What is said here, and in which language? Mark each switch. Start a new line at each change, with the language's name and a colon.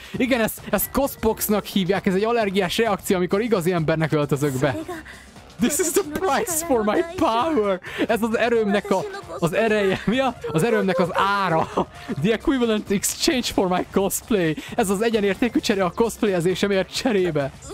Hungarian: Igen, ezt cospoxnak hívják, ez egy allergiás reakció, amikor igazi embernek öltözök be.
English: This is the price for my power!
Hungarian: Ez az erőmnek az ereje. Mi az erőmnek az ára?
English: The equivalent exchange for my cosplay.
Hungarian: Ez az egyenértékű csere a cosplayezésemért cserébe.